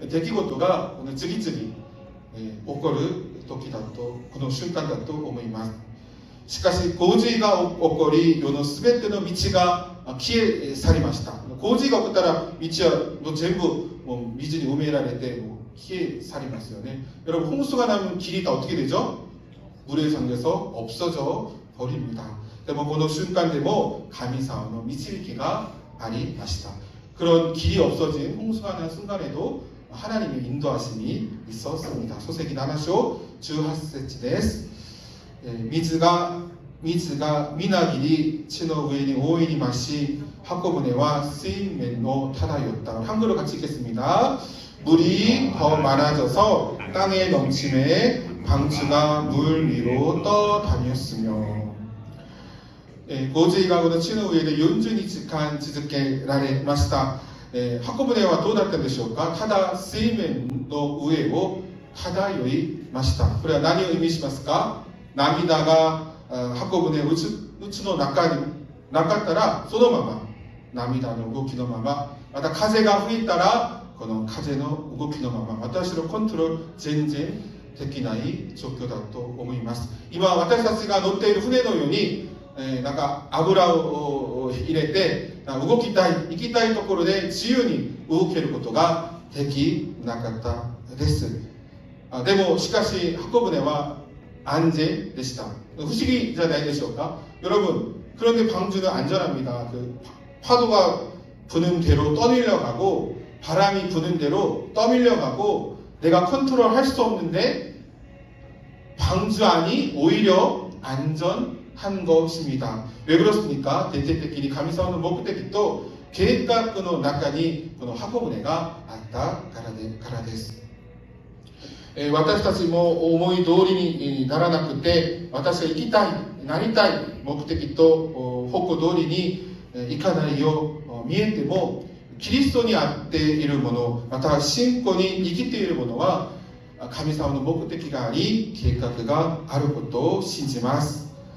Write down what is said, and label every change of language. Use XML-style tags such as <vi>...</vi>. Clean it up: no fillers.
<ja>出来事が次々起こる時だと、この瞬間だと思います。しかし洪水が起こり、世のすべての道が消え去りました。洪水が起こったら道はもう全部もう水に埋められてもう消え去りますよね。</ja> <ko>여러분 홍수가 나면 길이 다 어떻게 되죠? 물에 잠겨서 없어져 버립니다.</ko> <ja>でもこの瞬間でも神様の導きがありました。</ja> <ko>그런 길이 없어진 홍수가 난 순간에도 하나님의 인도하심이 있었습니다.</ko> <ja>소세기 7章 18節です。水がみなぎり地の上に大いに増し箱舟は水面を漂った。</ja> <ko>한글로 같이 읽겠습니다. 물이 더 많아져서 땅에 넘침에 방주가 물 위로 떠다녔으며.</ko> <ja>洪水がこの地の上で40日間続けられました。箱舟はどうだったでしょうか。ただ水面の上を漂いました。これは何を意味しますか。涙が箱舟うちの中になかったらそのまま涙の動きのまま、また風が吹いたらこの風の動きのまま、私のコントロール全然できない状況だと思います。今私たちが乗っている船のようになんか油を入れて動きたい行きたいところで自由に動けることができなかったです。でもしかし箱舟は安全でした。不思議じゃないでしょうか。</ja> <ko>여러분 그런데 방주는 안전합니다. 그 파도가 부는 대로 떠밀려가고 바람이 부는 대로 떠밀려가고 내가 컨트롤 할 수 없는데 방주 안이 오히려 안전한 것입니다. 왜 그렇습니까? 대테테끼리 가미사오는 목적이 또 계획과 그中に</ko> <ja>箱舟があったからです。私たちも思い通りにならなくて、私が行きたい、なりたい目的と方向通りに行かないよう見えても、キリストにあっているもの、また信仰に生きているものは神様の目的があり、計画があることを信じます。</ja>